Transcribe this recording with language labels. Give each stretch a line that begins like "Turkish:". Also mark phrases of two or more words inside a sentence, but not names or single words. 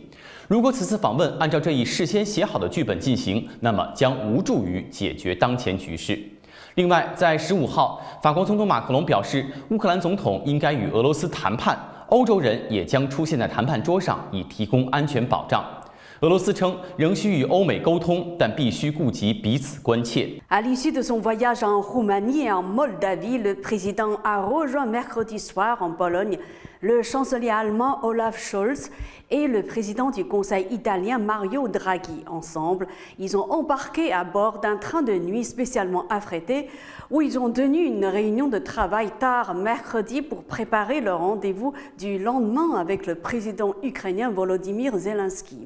Chinese: 如果此次访问按照这一事先写好的剧本进行，那么将无助于解决当前局势。另外，在15号，法国总统马克龙表示，乌克兰总统应该与俄罗斯谈判。欧洲人也将出现在谈判桌上，以提供安全保障。俄罗斯称仍需与欧美沟通，但必须顾及彼此关切。
French: À l'issue de son voyage en Roumanie et en Moldavie, le président a rejoint mercredi soir en Pologne le chancelier allemand Olaf Scholz et le président du Conseil italien Mario Draghi. Ensemble, ils ont embarqué à bord d'un train de nuit spécialement affrété où ils ont tenu une réunion de travail tard mercredi pour préparer le rendez-vous du lendemain avec le président ukrainien Volodymyr Zelensky.